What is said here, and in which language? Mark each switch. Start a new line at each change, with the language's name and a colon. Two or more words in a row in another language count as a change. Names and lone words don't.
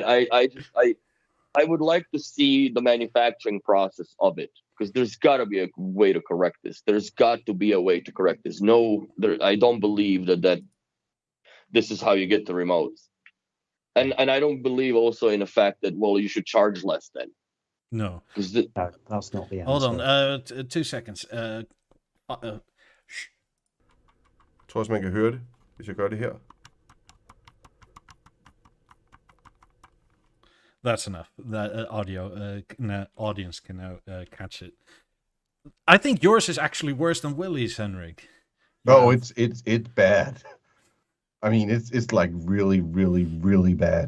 English: I would like to see the manufacturing process of it, because there's got to be a way to correct this. There's got to be a way to correct this. I don't believe that this is how you get the remotes. And I don't believe also in the fact that, well, you should charge less then. No. No, that's not the answer. Hold on, 2 seconds.
Danish: Jeg tror også, man kan høre det, hvis jeg gør det her.
English: That's enough. That audience can now catch it. I think yours is actually worse than Willie's, Henrik. No, it's bad. I mean, it's like really, really, really bad.